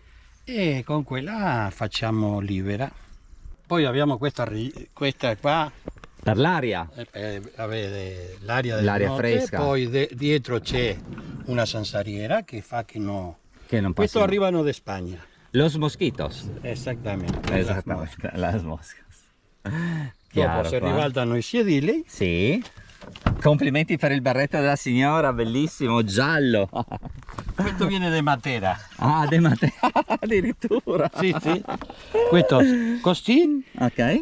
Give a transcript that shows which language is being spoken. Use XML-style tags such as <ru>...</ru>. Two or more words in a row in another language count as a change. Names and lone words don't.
<it>e con quella facciamo libera. Poi abbiamo questa qua Per l'aria. avere l'aria della L'aria notte. fresca. Poi dietro c'è una zanzariera che fa che non... Che non Questo passi. arrivano da Spagna.</it> <es>Los mosquitos.</es> <it>Esattamente. Esattamente.</it> <es>Las moscas.</es> <it>Dopo Chiaro, si qua. ribaltano i sedili. Sì. Complimenti per il berretto della signora, bellissimo, giallo. Questo viene da Matera. Ah, De Matteo, addirittura. Sì, sì. Questo così. Ok.</it>